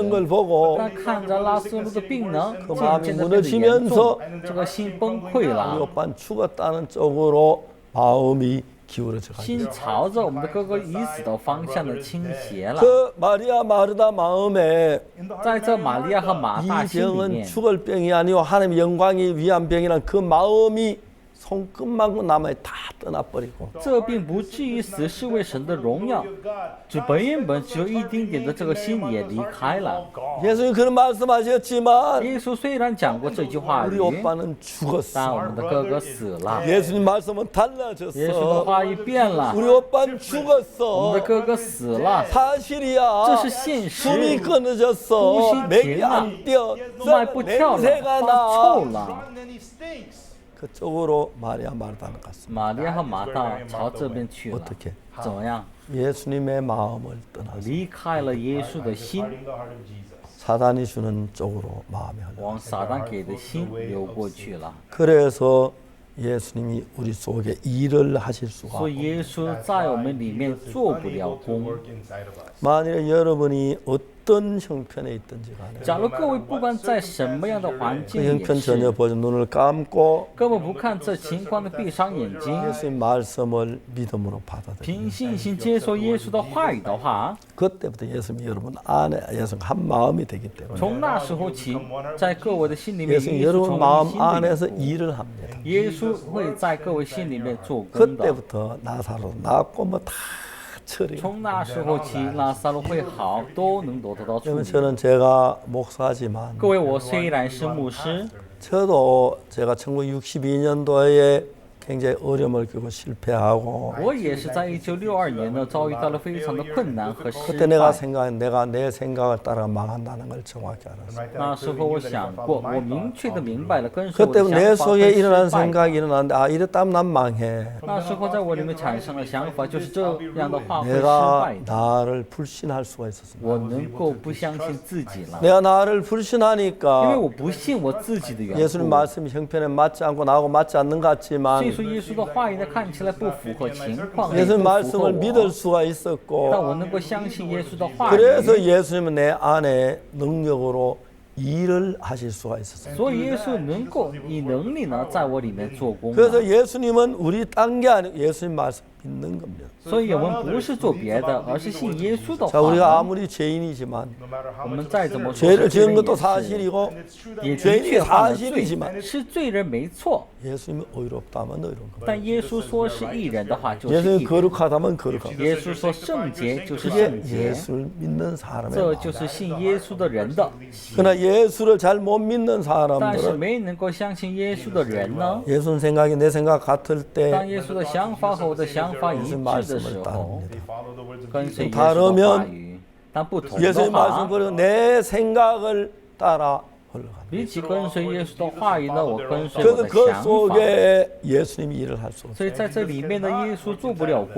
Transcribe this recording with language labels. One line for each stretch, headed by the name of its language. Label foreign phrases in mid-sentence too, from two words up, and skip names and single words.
Chinese: 死。
Korean: 걸 보고
Chinese: 但看着拉斯路的病呢，
Korean: 그
Chinese: 渐
Korean: 마음이
Chinese: 渐的变得严
Korean: 무너지면서
Chinese: 重，这个心崩溃
Korean: 우리
Chinese: 了，
Korean: 오빠는 죽었다는 쪽으로 마음이 기울어져 가지고
Chinese: 心朝着我们的哥哥已死的方向的倾斜了。
Korean: 그 마리아 마르다 마음에
Chinese: 在这玛利亚和马
Korean: 이
Chinese: 大心里
Korean: 병은
Chinese: 面，
Korean: 죽을 병이 아니고 하나님의 영광이 위한 병이란 그 마음이 손끝만큼 남아 다 떠나버리고
Chinese: 这并不至于死，是为神的荣耀。只原本只有一丁点的这个心也离开了。
Korean: 예수님 그런 말씀하셨지만
Chinese: 耶稣虽然讲过这句话
Korean: 우리
Chinese: 语，
Korean: 오빠는
Chinese: 但
Korean: 죽었어.
Chinese: 我们的哥哥死了。
Korean: 예수님 말씀은
Chinese: 耶稣的
Korean: 달라졌어.
Chinese: 话语变了，
Korean: 우리 오빠는
Chinese: 我们
Korean: 죽었어.
Chinese: 的哥哥死了，
Korean: 사실이야.
Chinese: 这是现实。
Korean: 숨이 끊어졌어.
Chinese: 呼吸
Korean: 맥이
Chinese: 停了，
Korean: 안 뛰어.
Chinese: 脉不跳了，
Korean: 냄새가
Chinese: 发臭
Korean: 나.
Chinese: 了。
Korean: 그쪽으로 마리아 마르다는 갔습니다.
Chinese: 玛利亚和马大朝这边去了，
Korean: 어떻게?
Chinese: 怎么样？
Korean: 예수님의 마음을 떠나서
Chinese: 离开了耶稣的心，
Korean: 사단이 주는 쪽으로 마음이 흘러.
Chinese: 往撒旦给的心流过去了。
Korean: 그래서 예수님이 우리 속에 일을 하실 수가
Chinese: 所以
Korean: 없고
Chinese: 耶稣在我们里面做不了工。
Korean: 만일에 여러분이 어떤 형편에 있든지 간에
Chinese: 假如各位不管在什么样的环
Korean: 그
Chinese: 境也
Korean: 형편
Chinese: 是，
Korean: 전혀 보지 눈을 감고
Chinese: 根本不看这情况的闭上眼睛，
Korean: 예수의 말씀을 믿음으로 받아들여요.
Chinese: 凭信心接受耶稣的话语的话，
Korean: 그때부터 예수님이 여러분 안에 예수님 한 마음이 되기 때문에
Chinese: 从那时候起，在各位的心里面，
Korean: 예수님
Chinese: 耶稣
Korean: 여러분
Chinese: 成为
Korean: 마음
Chinese: 新的
Korean: 안에서
Chinese: 人，
Korean: 일을 합니다.
Chinese: 耶稣会在各位心里面做工的。
Korean: 그때부터 나사로 낫고 뭐 다 처리.
Chinese: 从那时候起，拉萨路会好，都能得到处
Korean: 그러면
Chinese: 理。
Korean: 저는 제가 목사지만
Chinese: 各位，我虽然是牧师，
Korean: 저도 제가 1962년도에 굉장히 어려움을 겪고 실패하고
Chinese: 我也是在1962年呢遭遇到了非常的困难和失
Korean: 그때 내가
Chinese: 败。
Korean: 생각한 내가 내 생각을 따라 망한다는 걸 정확히 알았어요.
Chinese: 那时候我想过，我明确的明白了跟随我
Korean: 그때
Chinese: 的
Korean: 내
Chinese: 想法
Korean: 속에
Chinese: 跟
Korean: 일어난
Chinese: 失败。
Korean: 생각이 일어났는데 아 이랬다면 난 망해.
Chinese: 那时候在我里面产生了想法，就是这样的话会失
Korean: 내가
Chinese: 败的。
Korean: 나를 불신할 수가 있었습니다.
Chinese: 我能够不相信自己了，
Korean: 내가 나를
Chinese: 因为
Korean: 불신하니까
Chinese: 我不信我自己的缘
Korean: 예수님
Chinese: 故。
Korean: 말씀이 형편에 맞지 않고 나하고 맞지 않는 것
Chinese: 所以
Korean: 같지만
Chinese: 说，耶稣的话语呢看起来不符合情况，也
Korean: 예수님
Chinese: 不符合
Korean: 말씀을 믿을
Chinese: 我，
Korean: 수가
Chinese: 但
Korean: 있었고
Chinese: 我能够相信耶稣的话语。
Korean: 그래서 예수님은 내 안에 능력으로 일을 하실 수가 있었어요.
Chinese: 所以耶稣能够以能力呢，在我里面做工。
Korean: 그래서 예수님은 우리 딴 게 아니고 예수님 말씀 믿는 겁니다.
Chinese: 所以我们不是做别的，而是信耶稣的
Korean: 자
Chinese: 话。
Korean: 우리가 아무리 죄인이지만
Chinese: 我们再怎么说，
Korean: 죄를
Chinese: 罪
Korean: 지은
Chinese: 人
Korean: 것도
Chinese: 也是，
Korean: 사실이고
Chinese: 也的
Korean: 죄인이
Chinese: 确犯了
Korean: 사실이지만
Chinese: 罪，是罪人没错。
Korean: 예수님이 의롭다면 의로운 겁니다.
Chinese: 但耶稣说是义人的话，就是义
Korean: 예수님이
Chinese: 人。
Korean: 거룩하다면 거룩합니다.
Chinese: 耶稣说圣洁就是
Korean: 그게
Chinese: 圣洁，
Korean: 예수를 믿는
Chinese: 这
Korean: 사람의
Chinese: 就
Korean: 마음.
Chinese: 是信耶稣的人的心。
Korean: 그러나 예수를 잘 못 믿는
Chinese: 但是
Korean: 사람들은
Chinese: 没能够相信耶稣的人呢？
Korean: 예수 생각이 내 생각 같을
Chinese: 当
Korean: 때
Chinese: 耶稣的想法和我的想法一致的时候， 跟随耶稣的话语，但不同的
Korean: 예수의 말씀
Chinese: 话，
Korean: 버리고 내 생각을 따라 흘러갑니다.
Chinese: 比起跟随耶稣的话语呢，我跟随我
Korean: 그래서
Chinese: 的
Korean: 그
Chinese: 想法。
Korean: 속에 예수님이 일을 할 수 없어요.
Chinese: 所以在这里面呢，耶稣做不了工。